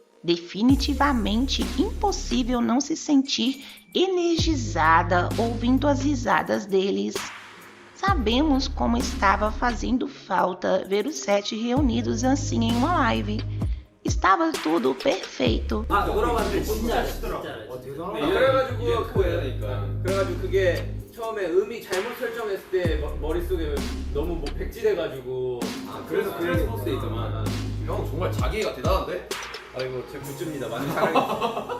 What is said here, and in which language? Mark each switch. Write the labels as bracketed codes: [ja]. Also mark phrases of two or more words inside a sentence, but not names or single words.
[pt] Definitivamente impossível não se sentir energizada ouvindo as risadas deles. Sabemos como estava fazendo falta ver os 7 reunidos assim em uma live. Estava tudo perfeito. [ko] 아 돌아봤는데 진짜 그래가지고 그래가지고 그게 처음에 음이 잘못 설정했을 때 머릿속에 너무 뭐 백지돼가지고 그래서 그런 포스트 있더만. 형 정말 자기가 대단한데? 아이고 제 굿즈입니다. 많이 사랑해주세요.